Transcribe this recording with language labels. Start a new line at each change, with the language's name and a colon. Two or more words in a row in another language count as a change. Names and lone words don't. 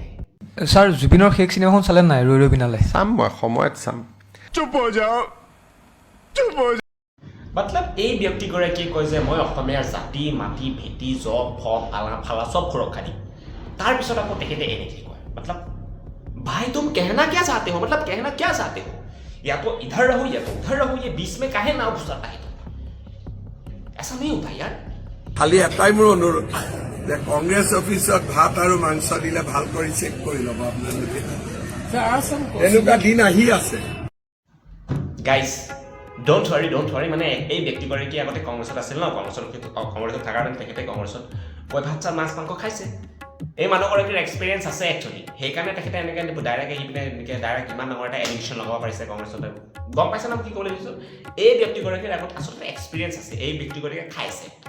Assamese: ছাৰ জুবিনৰ শেষ চিনেমাখন চালে নাই ৰৈ বিনালে চাম মই সময়ত চাম চুপ হৈ যাও মতলব এই ব্যক্তিগৰাকীয়ে কয় যে মই অসমীয়াৰ জাতি মাটি ভেটি জব ফল ফালা চব সুৰক্ষা দিম তাৰপিছত আকৌ তেখেতে এনেকৈ কয় মতলব
Hindi: भाई तुम कहना क्या चाहते हो या तो इधर रहो या तो उधर रहो ये बीच में काहे नाव घुसाता है ऐसा नहीं होता यार
Assamese: খালি এটাই মোৰ অনুৰোধ যে কংগ্ৰেছ অফিচত ভাত আৰু মাংস দিলে ভাল কৰি চেক কৰি ল'ব আপোনালোকে এনেকুৱা দিন আহি আছে
English: guys don't worry
Assamese: মানে এই ব্যক্তিগৰাকী আগতে কংগ্ৰেছত আছিল ন কংগ্ৰেছত থকাৰ কাৰণে তেখেতে কংগ্ৰেছত ভাত চাত মাছ মাংস খাইছে এই মানুহগৰাকীৰ এক্সপিৰিয়েঞ্চ আছে একচুৱেলি সেইকাৰণে তেখেতে এনেকৈ ডাইৰেক্ট আহি পিনে ডাইৰেক্ট ইমান ডাঙৰ এটা এডিকশ্যন লগাব পাৰিছে কংগ্ৰেছত গম পাইছে ন কি ক'বলৈ বিচাৰিছোঁ এই ব্যক্তিগৰাকীৰ আগত আচলতে এক্সপিৰিয়েঞ্চ আছে এই ব্যক্তিগৰাকীয়ে খাইছে